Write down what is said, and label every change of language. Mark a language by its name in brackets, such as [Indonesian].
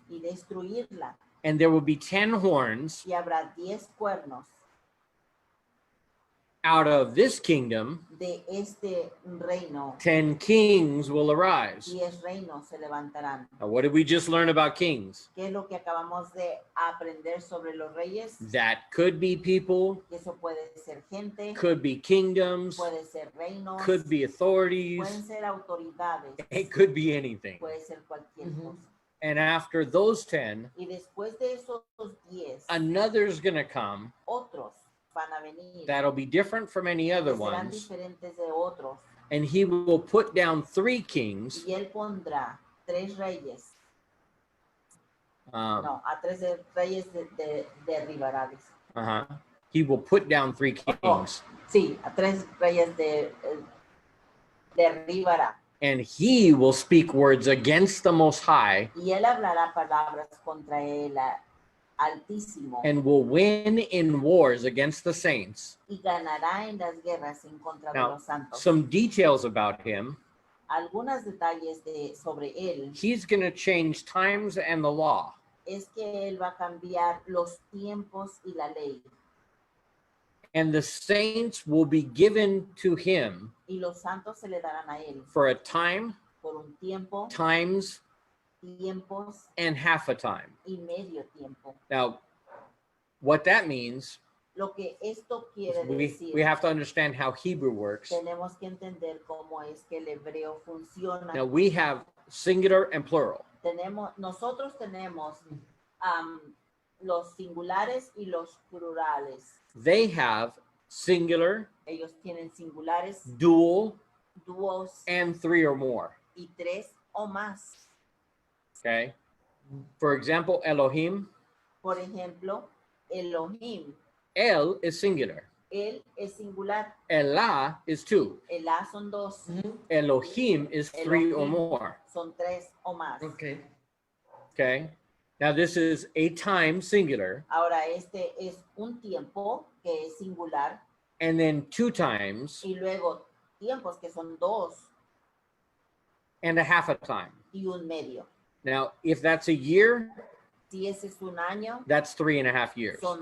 [Spanish] y destruirla. [English] And there will be 10 horns. [Spanish] Y habrá 10 cuernos [English] Out of this kingdom, [Spanish] de este reino. [English] 10 kings will arise. [Spanish] 10 reinos se levantarán. [English] Now, what did we just learn about kings? [Spanish] ¿Qué es lo que acabamos de aprender sobre los reyes? [English] That could be people, [Spanish] Que eso puede ser gente, [English] could be kingdoms, [Spanish] puede ser reinos, [English] could be [Spanish] pueden [English] authorities, [Spanish] ser autoridades, [English] it could be anything. [Spanish] puede ser cualquier cosa. [English] And after those 10, [Spanish] Y después de esos 10, [English] another's going to come [Spanish] otros van a venir. [English] that'll be different from any other [Spanish] Que serán [English] ones. [Spanish] diferentes de otros. [English] And he will put down 3 kings. [Spanish] Y él pondrá 3 reyes. Um, No, a 3 reyes derribará. [English] He will put down 3 kings. [Spanish] Sí, a 3 reyes derribará. [English] And he will speak words against the Most High [Spanish] Y él hablará palabras contra el Altísimo. [English] and will win in wars against the saints. [Spanish] Y ganará en las guerras en contra de [English] Now, [Spanish] los santos. [English] some details about him. [Spanish] Algunos detalles sobre él [English] He's going to change times and the law. [Spanish] es que él va a cambiar los tiempos y la ley. [English] And the saints will be given to him [Spanish] Y los santos se le darán a él [English] for a time, [Spanish] por un tiempo, [English] times, [Spanish] tiempos [English] and half a time. [Spanish] y medio tiempo. [English] Now, what that means, [Spanish] Lo que esto quiere [English] we [Spanish] decir, [English] have to understand how Hebrew works. [Spanish] tenemos que entender cómo es que el hebreo funciona. [English] Now, we have singular and plural. [Spanish] Nosotros tenemos los singulares y los plurales. [English] They have singular, [Spanish] Ellos tienen singulares, [English] dual, [Spanish] dúos [English] and 3 or more. [Spanish] y 3 o más. [English] Okay. For example, Elohim, [Spanish] Por ejemplo, Elohim, [English] El is singular. [Spanish] él es singular, [English] Elah is 2. [Spanish] Elá son 2, [English] Elohim is 3 or [Spanish] Elohim. [English] more. [Spanish] son 3 o más. [English] Okay. Okay. Now this is a time singular, [Spanish] Ahora este es un tiempo que es singular [English] and then 2 times [Spanish] y luego tiempos que son 2 [English] and a half a time. [Spanish] y un medio. [English] Now, if that's a year, [Spanish] Si ese es un año, [English] that's 3.5 years.